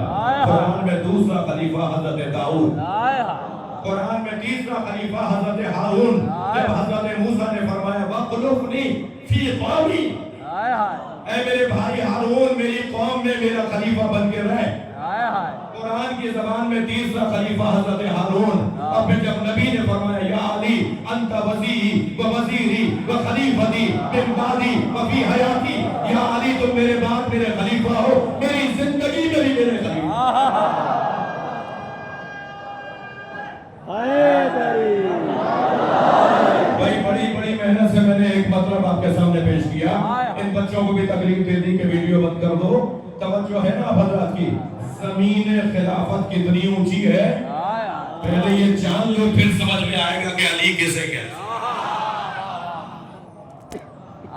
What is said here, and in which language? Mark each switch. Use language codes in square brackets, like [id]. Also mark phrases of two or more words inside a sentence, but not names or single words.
[ur] قرآن میں دوسرا خلیفہ حضرت داؤد, قرآن میں تیسرا خلیفہ حضرت ہارون. جب حضرت موسیٰ نے فرمایا [ar] وَاخْلُفْنِی فِی قَوْمِی, [ur] اے میرے بھائی ہارون میری قوم میں میرا خلیفہ بن کے رہ. قرآن کی زبان میں تیسرا خلیفہ حضرت ہارون. اور پھر جب نبی نے فرمایا [ar] یا علی انت وزیری و وزیری و خلیفتی من بعدی و فی حیاتی, [ur] یا علی تم میرے بعد میرے خلیفہ ہو, میری زندگی میں بھی میرے خلیفہ. بھائی بڑی محنت سے میں نے ایک مطلب آپ کے سامنے پیش کیا. ان بچوں کو بھی تکلیف دے دی کہ ویڈیو بند کر دو. توجہ ہے نا حضرات کی, زمین خلافت کتنی اونچی ہے, پہلے یہ جان لو پھر سمجھ میں آئے گا کہ علی کسے کہتے ہیں.